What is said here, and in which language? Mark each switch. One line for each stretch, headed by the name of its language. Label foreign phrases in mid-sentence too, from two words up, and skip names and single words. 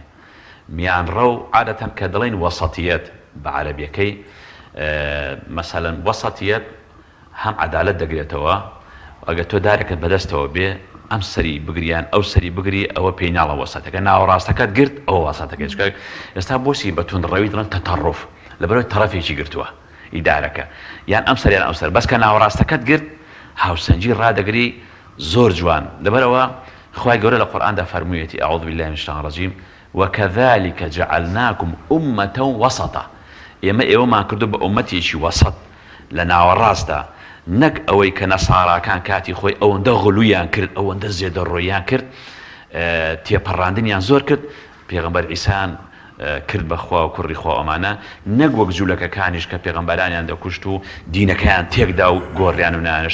Central Kurdish: میانڕەو عادەتەن کە دەڵێن وەسەتیەت بە عەرەبیەکەی، مەسەلەن وەسەتیەت هەم عەدالەت دەگرێتەوە، ئەگەر تۆ دارێکت بەدەستەوە بێ ئەم سەری بگریان ئەو سەری بگری ئەوە پێی ناڵە وەسەتەکە، ناوەڕاستەکەت گرت ئەوە وەسەتەکەی. چکە ئێستا بۆچی بە توندڕەوی دڵن تەتەڕف لەبەرەوەی تەرەفێکی گرتووە ئیدارەکە، یان ئەم سەریان ئەو سەر، بەس کە ناوەڕاستەکەت گرت هاوسەنجی ڕادەگری زۆر جوان. لەبەرەوە خوای گەورە لە قورئاندا فەرموویەتی
Arabic: ئەعوذ بالله من الشیطان الرجیم وكذلك جعلناكم أمة وسطا،
Central Kurdish: ئێوەمان کردو بە ئومەتێکی وەسەط لە ناوەڕاستدا، نەک ئەوەی کە نەساڕاکان کاتی خۆی ئەوەندە غلویان کرد ئەوەندە زێدەڕۆیان کرد تێپەڕاندنیان زۆر کرد. پێغەمبەر عیسایان کرد بەخوا و کوڕی خوا ئەمانە، نەک وەک جوولەکەکانیش کە پێغەمبەرانیان دەکوشت و دینەکەیان تێکدا و گۆڕیان و نانش.